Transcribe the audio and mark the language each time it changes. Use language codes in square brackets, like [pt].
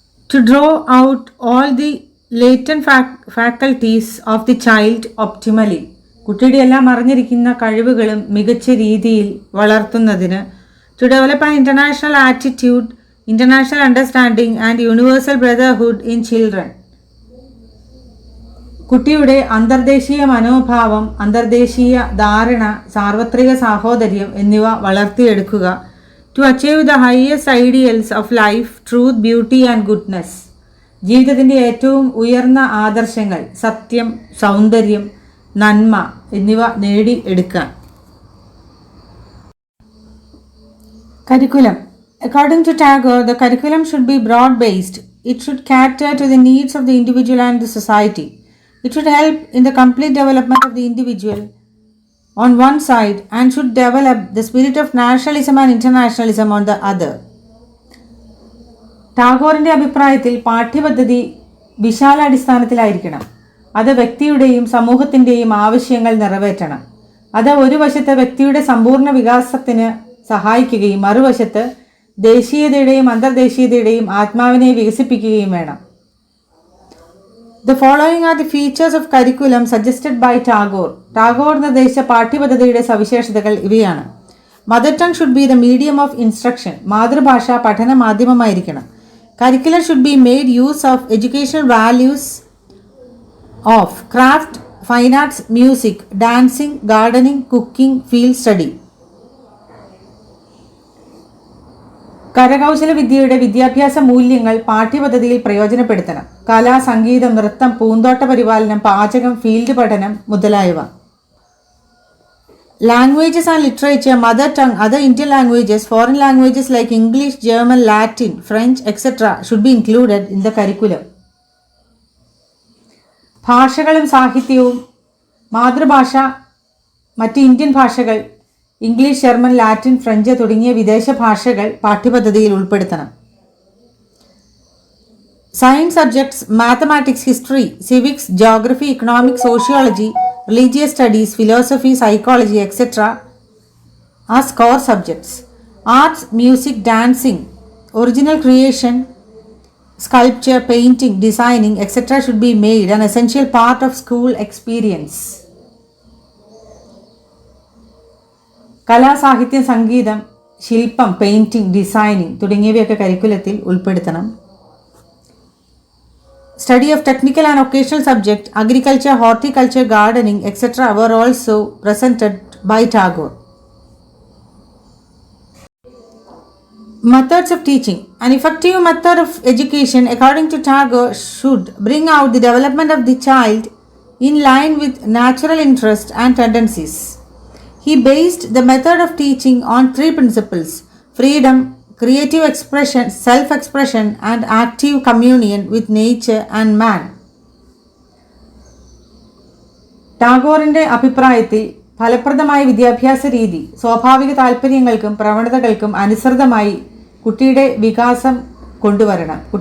[en] To draw out all the latent faculties of the child optimally. [ml] കുട്ടിയുടെ എല്ലാം അറിഞ്ഞിരിക്കുന്ന കഴിവുകളും മികച്ച രീതിയിൽ വളർത്തുന്നതിന്. [en] To develop an international attitude, international understanding and universal brotherhood in children. [ml] കുട്ടിയുടെ അന്തർദേശീയ മനോഭാവം, അന്തർദേശീയ ധാരണ, സാർവത്രിക സാഹോദര്യം എന്നിവ വളർത്തിയെടുക്കുക. [en] To achieve the highest ideals of life, truth, beauty and goodness. [ml] ജീവിതത്തിൻ്റെ ഏറ്റവും ഉയർന്ന ആദർശങ്ങൾ, സത്യം, സൗന്ദര്യം, നന്മ എന്നിവ നേടിയെടുക്കാൻ. [en] Curriculum. According to Tagore, the curriculum should be broad-based. It should cater to the needs of the individual and the society. It should help in the complete development of the individual on one side and should develop the spirit of nationalism and internationalism on the other. [ml] ടാഗോറിൻ്റെ അഭിപ്രായത്തിൽ പാഠ്യപദ്ധതി വിശാലാടിസ്ഥാനത്തിലായിരിക്കണം. അത് വ്യക്തിയുടെയും സമൂഹത്തിൻ്റെയും ആവശ്യങ്ങൾ നിറവേറ്റണം. അത് ഒരു വശത്ത് വ്യക്തിയുടെ സമ്പൂർണ്ണ വികാസത്തിന് സഹായിക്കുകയും മറുവശത്ത് ദേശീയതയുടെയും അന്തർദേശീയതയുടെയും ആത്മാവിനെ വികസിപ്പിക്കുകയും വേണം. [en] The following are the features of curriculum suggested by Tagore. [ml] Tagore നിർദ്ദേശിച്ച പാഠ്യപദ്ധതിയുടെ സവിശേഷതകൾ ഇവയാണ്. [en] Mother tongue should be the medium of instruction. [ml] മാതൃഭാഷ പഠന മാധ്യമമായിരിക്കണം. [en] Curriculum should be made use of educational values of craft, fine arts, music, dancing, gardening, cooking, field study. [ml] കരകൗശല വിദ്യയുടെ വിദ്യാഭ്യാസ മൂല്യങ്ങൾ പാഠ്യപദ്ധതിയിൽ പ്രയോജനപ്പെടുത്തണം. കല, സംഗീതം, നൃത്തം, പൂന്തോട്ട പരിപാലനം, പാചകം, ഫീൽഡ് പഠനം മുതലായവ. [en] Languages and literature, mother tongue, other Indian languages, foreign languages like English, German, Latin, French, etc. should be included in the curriculum. [ml] ഭാഷകളും സാഹിത്യവും, മാതൃഭാഷ, മറ്റ് ഇന്ത്യൻ ഭാഷകൾ, ഇംഗ്ലീഷ്, ജർമ്മൻ, ലാറ്റിൻ, ഫ്രഞ്ച് തുടങ്ങിയ വിദേശ ഭാഷകൾ പാഠ്യപദ്ധതിയിൽ ഉൾപ്പെടുത്തണം. [en] Science subjects, mathematics, history, civics, geography, economics, sociology, religious studies, philosophy, psychology, etc. as core subjects. Arts, music, dancing, original creation, sculpture, painting, designing, etc. should be made an essential part of school experience. [ml] കലാ, സാഹിത്യം, സംഗീതം, ശില്പം, painting, designing തുടങ്ങിയവയൊക്കെ കരിക്കുലത്തിൽ ഉൾപ്പെടുത്തണം. [en] Study of technical and occasional subject, agriculture, horticulture, gardening, etc. were also presented by Tagore. Methods of teaching. An effective method of education, according to Tagore, should bring out the development of the child in line with natural interests and tendencies. He based the method of teaching on three principles: freedom, creative expression, self-expression, and active communion with nature and man. [ml] ടാഗോറിൻ്റെ അഭിപ്രായത്തിൽ ഫലപ്രദമായ വിദ്യാഭ്യാസ രീതി സ്വാഭാവിക താൽപ്പര്യങ്ങൾക്കും പ്രവണതകൾക്കും അനുസൃതമായി കുട്ടിയുടെ വികസനം കൊണ്ടുവരണം.